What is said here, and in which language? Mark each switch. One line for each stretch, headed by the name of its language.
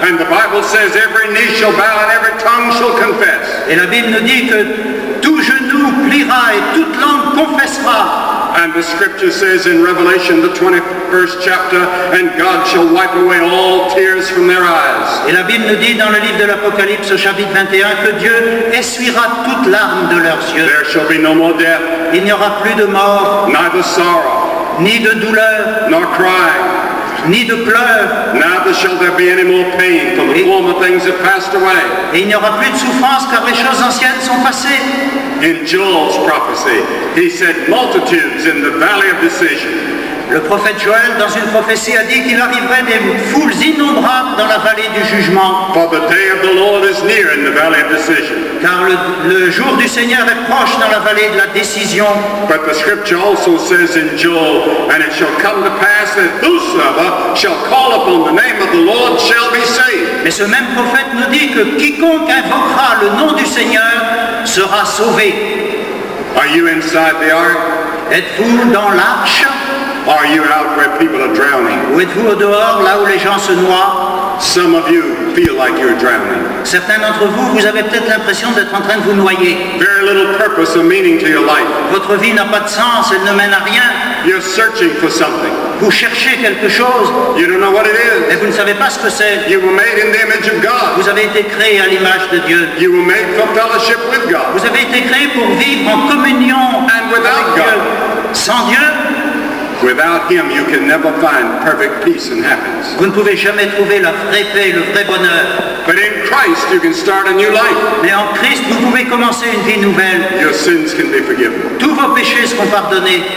English: And the Bible says every knee shall bow and every tongue shall confess.
French: Et la Bible nous dit que tout genou pliera et toute langue confessera.
English: And the scripture says in Revelation, the 21st chapter, and God shall wipe away all tears from their eyes.
French: Et la Bible nous dit dans le livre de l'Apocalypse au chapitre 21 que Dieu essuiera toute larme de leurs yeux.
English: There shall be no more death.
French: Il n'y aura plus de mort,
English: neither sorrow,
French: ni de douleur,
English: nor crying,
French: ni de pleurs.
English: Neither shall there be any more pain, for the former things have passed away.
French: Et il n'y aura plus de souffrance car les choses anciennes sont passées.
English: In Joel's prophecy, he said multitudes in the valley of decision.
French: Le prophète Joël, dans une prophétie, a dit qu'il arriverait des foules innombrables dans la vallée du jugement.
English: For the day of the Lord is near in the valley of decision.
French: Car le jour du Seigneur est proche dans la vallée de la décision.
English: But the scripture also says in Joel, and it shall come to pass that whosoever shall call upon the name of the Lord shall be saved.
French: Mais ce même prophète nous dit que quiconque invoquera le nom du Seigneur sera sauvé.
English: Are you inside the ark?
French: Êtes-vous dans l'arche?
English: Are you out where people are drowning?
French: Ou êtes-vous au dehors, là où les gens se noient?
English: Some of you feel like you're drowning.
French: Certains d'entre vous, vous avez peut-être l'impression d'être en train de vous noyer.
English: Very little purpose or meaning to your life.
French: Votre vie n'a pas de sens, elle ne mène à rien.
English: You're searching for something.
French: Vous cherchez quelque chose.
English: You don't know what it is.
French: Et vous ne savez pas ce que c'est.
English: You were made in the image of God.
French: Vous avez été créé à l'image de Dieu.
English: You were made for fellowship with God.
French: Vous avez été créé pour vivre en communion
English: and without
French: avec
English: God.
French: Dieu. Sans Dieu,
English: without Him, you can never find perfect peace and happiness.
French: Vous ne pouvez jamais trouver la vraie paix, le vrai bonheur.
English: But in Christ you can start a new life.
French: Mais en Christ, vous pouvez commencer une vie nouvelle.
English: Your sins can be forgiven.
French: Tous vos péchés seront pardonnés.